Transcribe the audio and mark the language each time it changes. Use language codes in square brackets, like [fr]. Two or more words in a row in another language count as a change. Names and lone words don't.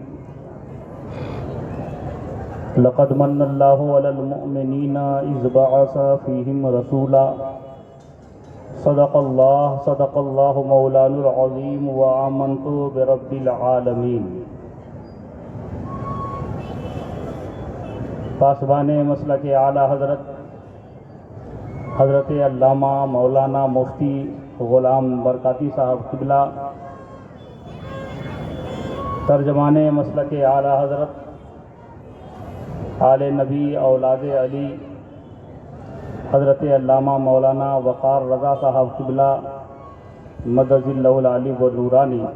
[ar] لقد منّ الله على المؤمنين إذ بعث فيهم رسولا، صدق الله مولانا العظيم وآمنت برب العالمين. [ur] پاسبانِ مسلکِ اعلیٰ حضرت علامہ مولانا مفتی غلام برکاتی صاحب قبلہ، ترجمانِ مسلکِ اعلیٰ حضرت آلِ نبی اولادِ علی حضرت علامہ مولانا وقار رضا صاحب قبلہ مدظلہ العالی و نورانی,